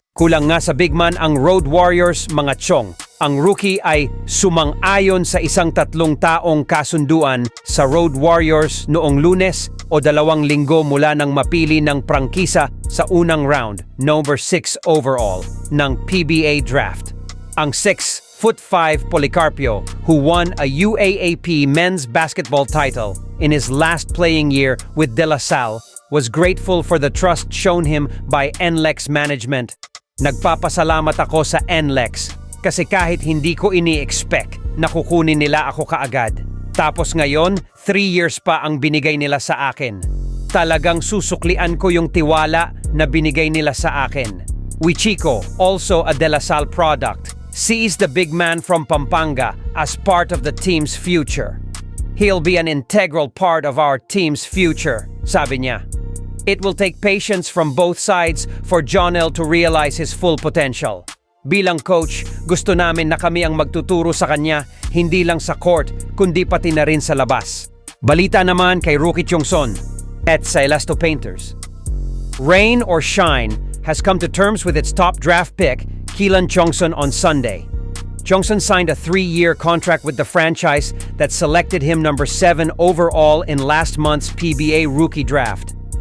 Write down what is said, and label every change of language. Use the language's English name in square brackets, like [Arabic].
[Filipino] Kulang nga sa big man ang Road Warriors, mga chong. Ang rookie ay sumang-ayon sa isang 3 taong kasunduan sa Road Warriors noong Lunes o 2 linggo mula nang mapili ng prangkisa sa unang round, number 6 overall, ng PBA draft. [English] Ang 6'5" Policarpio, who won a UAAP men's basketball title in his last playing year with De La Salle, was grateful for the trust shown him by Nlex management. [Filipino] Nagpapasalamat ako sa Nlex kasi kahit hindi ko ini-expect na kukunin nila ako kaagad. Tapos ngayon, 3 years pa ang binigay nila sa akin. Talagang susuklian ko yung tiwala na binigay nila sa akin. [English] Uichico, also a De La Salle product, sees the big man from Pampanga as part of the team's future. He'll be an integral part of our team's future, [Filipino] sabi niya. [English] It will take patience from both sides for Jhonnel to realize his full potential. [Filipino] Bilang coach, gusto namin na kami ang magtuturo sa kanya, hindi lang sa court, kundi pati na rin sa labas. Balita naman kay Rookie Tiongson at sa Elasto Painters. [English] Rain or shine has come to terms with its top draft pick, Caelan Tiongson, on Sunday. Tiongson signed a 3-year contract with the franchise that selected him number 7 overall in last month's PBA rookie draft.